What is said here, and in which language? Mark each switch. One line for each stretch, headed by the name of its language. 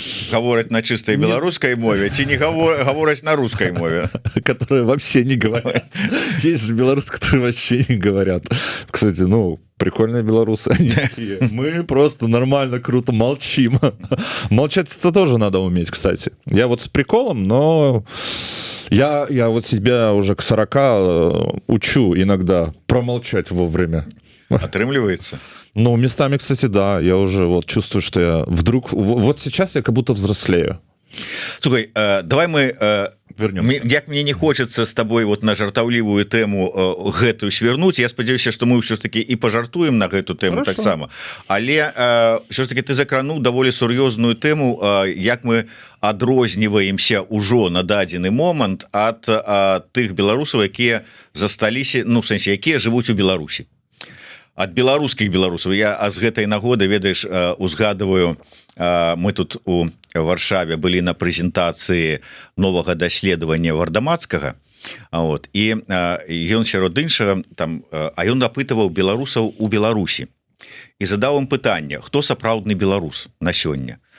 Belarusian: гавораць на чыстай беларускай мове ці не гавораць на рускай мове,
Russian: которые вообще не говорят. Есть же белорусы, которые вообще не говорят. Кстати, ну, прикольные белорусы. Мы просто нормально, круто молчим. Молчать это тоже надо уметь, кстати. Я вот с приколом, но я вот себя уже к 40 учу иногда промолчать вовремя.
Belarusian: Атрымліваецца.
Russian: Ну, местами, кстати, да. Я уже вот чувствую, что я вдруг... Вот сейчас я как будто взрослею. Слухай, давай мы вернемся. Як мне не хочется с тобой вот на
Belarusian: жартаўлівую тэму гэтую
Russian: свернуть.
Belarusian: Я спадзяюся, что мы все ж таки и пожартуем на гэту тэму таксама. Але все ж таки ты закрануў даволі сур'ёзную тэму, як мы адрозніваемся ўжо на дадзены момант ад тых беларусаў, якія засталіся, ну, в сэнсе, якія жывуць у Беларусі. Ад беларускіх беларусаў. Я з гэтай нагоды, ведаеш, узгадываю, мы тут у Варшаве былі на прэзентацыі новага даследавання Вардамацкага, вот, і ён сярод іншага там, а ён апытываў беларусаў у Беларусі і задаў ім пытанне: хто сапраўдны беларус на сёння?